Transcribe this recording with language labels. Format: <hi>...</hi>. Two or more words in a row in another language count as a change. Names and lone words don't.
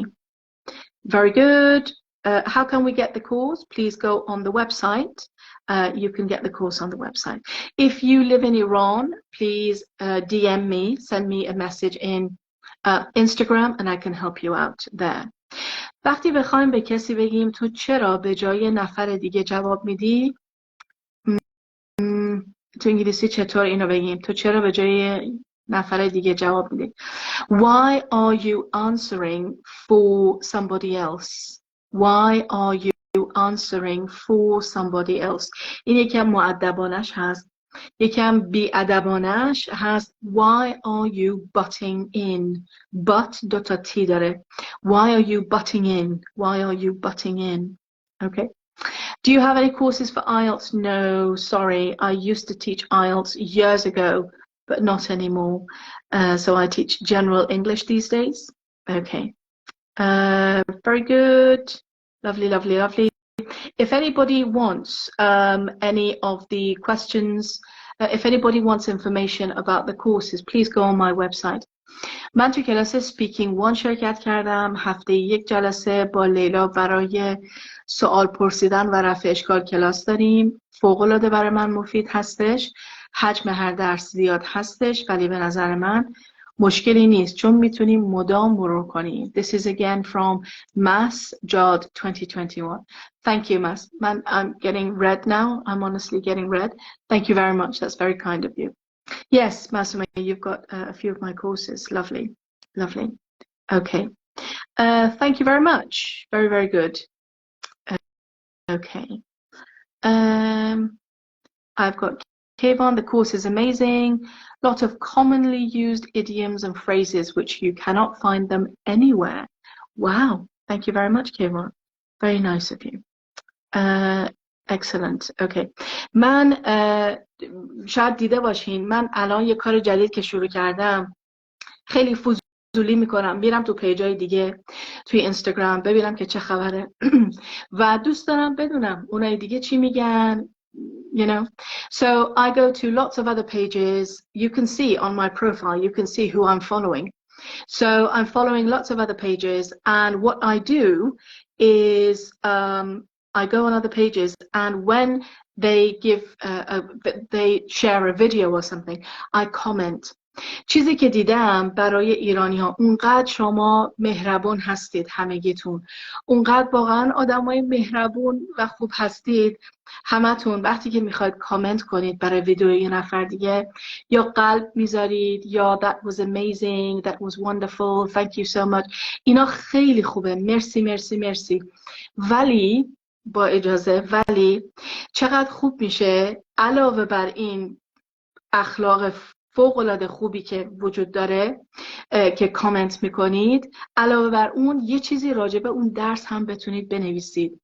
<en>Very good. How can we get the course? Please go on the website. You can get the course on the website. If you live in Iran, please DM me, send me a message in Instagram, and I can help you out there.</en> <fa>وقتی بخوایم به کسی بگیم تو چرا به جای نفر دیگه جواب میدی، تو انگلیسی چطور اینو بگیم؟ تو چرا به جای نفر دیگه جواب میدی؟</fa> <en>Why are you answering for somebody else? Why are you answering for somebody else?</en> <fa>این یکم مؤدبانش هست. یکم بی‌ادبانش هست.</fa> <en>Why are you butting in? But</en> <fa>دوتا تی داره.</fa> <en>Why are you butting in? Why are you butting in? Okay. Do you have any courses for IELTS? No, sorry. I used to teach IELTS years ago, but not anymore. So I teach general English these days. Okay. Very good. Lovely, lovely, lovely. If anybody wants any of the questions, if anybody wants information about the courses, please go on my website.</en> <fa>من تو کلاس speaking 1 شرکت کردم. هفته یک جلسه با لیلا برای سوال پرسیدن و رفع اشکال کلاس داریم. فوق‌العاده برای من مفید هستش. حجم هر درس زیاد هستش، ولی به نظر من مشکلی نیست چون میتونیم مدام مرور کنیم.</fa> <en>This is again from Mass JOD 2021. Thank you, Mass. I'm getting red now. I'm honestly getting red. Thank you very much. That's very kind of you. Yes, Masume, you've got a few of my courses. Lovely, lovely. Okay. Thank you very much. Very, very good. Okay. I've got Kayvon, the course is amazing. Lot of commonly used idioms and phrases which you cannot find them anywhere. Wow. Thank you very much, Kayvon. Very nice of you. Excellent. Okay.</en> <fa>من شاید دیده باشین من الان یه کار جدید که شروع کردم خیلی فضولی میکنم، میرم تو پیجای دیگه توی اینستاگرام ببینم که چه خبره و دوست دارم بدونم اونای دیگه چی میگن.</fa> <en>You know, so I go to lots of other pages. You can see on my profile, you can see who I'm following. So I'm following lots of other pages, and what I do is I go on other pages, and when they give they share a video or something, I comment.</en> <fa>چیزی که دیدم برای ایرانی ها، اونقدر شما مهربون هستید همگیتون، اونقدر واقعا آدمای مهربون و خوب هستید همتون. وقتی که میخواید کامنت کنید برای ویدیو یه نفر دیگه، یا قلب میذارید یا</fa> <en>that was amazing, that was wonderful, thank you so much،</en> <fa>اینا خیلی خوبه. مرسی مرسی مرسی. ولی با اجازه، ولی چقدر خوب میشه علاوه بر این اخلاق فوق‌العاده خوبی که وجود داره که کامنت میکنید، علاوه بر اون یه چیزی راجع به اون درس هم بتونید بنویسید.</fa>